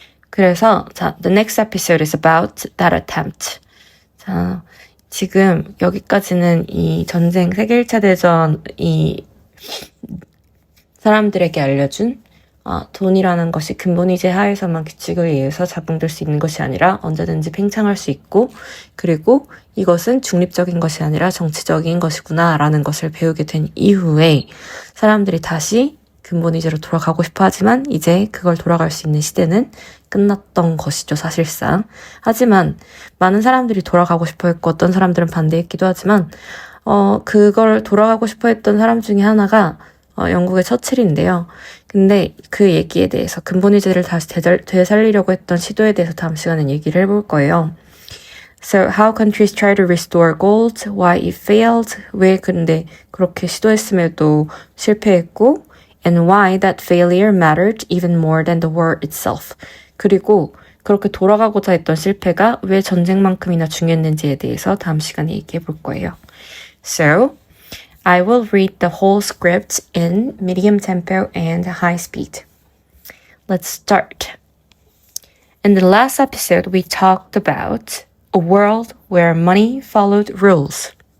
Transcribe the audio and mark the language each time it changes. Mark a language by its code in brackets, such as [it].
[en] 그래서 the next episode is about that attempt. [ko] 자, 지금 여기까지는 이 전쟁 세계 1차 대전 이 사람들에게 알려준 돈이라는 것이 근본이제 하에서만 규칙에 의해서 작동될 수 있는 것이 아니라 언제든지 팽창할 수 있고 그리고 이것은 중립적인 것이 아니라 정치적인 것이구나 라는 것을 배우게 된 이후에 사람들이 다시 근본이제로 돌아가고 싶어 하지만 이제 그걸 돌아갈 수 있는 시대는 끝났던 것이죠, 사실상. 하지만 많은 사람들이 돌아가고 싶어 했고 어떤 사람들은 반대했기도 하지만 그걸 돌아가고 싶어 했던 사람 중에 하나가 영국의 처칠인데요. 근데 그 얘기에 대해서 근본이제를 다시 되살리려고 했던 시도에 대해서 다음 시간에 얘기를 해볼 거예요. [en] So how countries try to restore gold, why it failed, [ko] 왜 근데 그렇게 시도했음에도 실패했고 [en] and why that failure mattered even more than the war itself. [ko] 그리고 그렇게 돌아가고자 했던 실패가 왜 전쟁만큼이나 중요했는지에 대해서 다음 시간에 얘기해 볼 거예요. [en] So, I will read the whole script in medium tempo and high speed. Let's start. In the last episode, we talked about a world where money followed rules.